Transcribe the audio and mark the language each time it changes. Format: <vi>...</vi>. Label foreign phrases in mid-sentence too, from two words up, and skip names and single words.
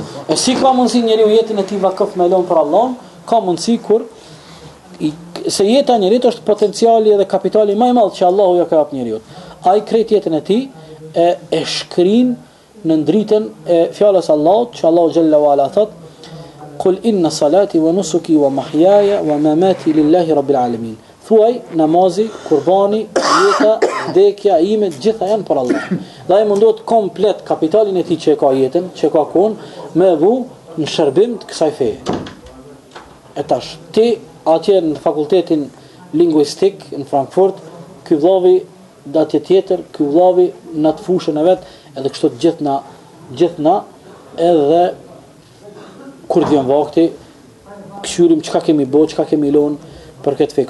<sq>E si ka mundësi njeriu jetën e tij vakëf me lon për Allahun, ka mundësi kur se jeta e njerit është potenciali dhe kapitali më I madh që Allahu ja ka dhënë njeriu. Ai krejt jetën e tij e shkrin në ndritën e fjalës Allahut që Allahu</sq> <ar>جل وعلا</ar> <sq>thot</sq> <ar>قل إن صلاتي ونسكي ومحياي ومماتي لله رب العالمين.</ar> <sq>Thuaj namazi, kurbani, jeta, vdekja ime gjitha janë për Allah. Dhe ai mundohet komplet kapitalin e tij që ka jetën, që ka kon me vu në shërbim të kësaj feje. E tash ti atje në fakultetin lingvistik në Frankfurt, ky vllavi datje tjetër, ky vllavi në të fushën e vet, edhe kështu gjithë na, edhe kur të vjen vakti, këshyrim çka kemi bë, çka kemi lënë për këtë fe.</sq>